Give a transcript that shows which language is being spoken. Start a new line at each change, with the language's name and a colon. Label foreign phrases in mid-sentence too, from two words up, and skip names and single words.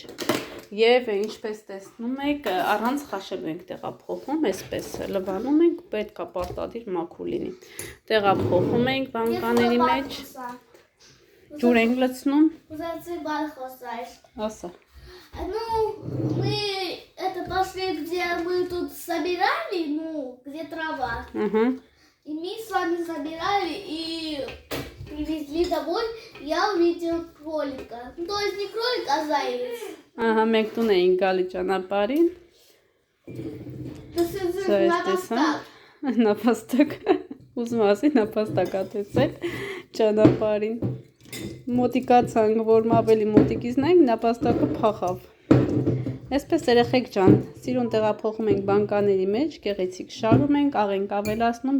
Armenian: եւ ինչպես տեսնում եք, առանց խաշելու ենք տեղափոխում, այսպես լվանում ենք, պետք է պարտադիր մաքուր լինի։ Տեղափոխում ենք բանկաների մեջ, ջուր ենք լցնում։ Ասա։
Russian: Ну, мы это пошли, где мы тут собирали, ну, где трава. И мы с вами собирали и привезли домой, я увидел кролика. Ну, то есть не кролик, а заяц. Ага,
Armenian: մենք տուն էինք գալի ճանապարհին։ Նապաստակ, ուզում ասի նապաստակ ատեցել ճանապարհին։ Մոտիկացանք, որ ավելի մոտիկից նայենք, նապաստակը փախավ։ Այսպես երեխեք ջան, սիրուն տեղափոխում ենք բանկաների մեջ, գեղեցիկ շարում ենք, աղ ենք ավելացնում,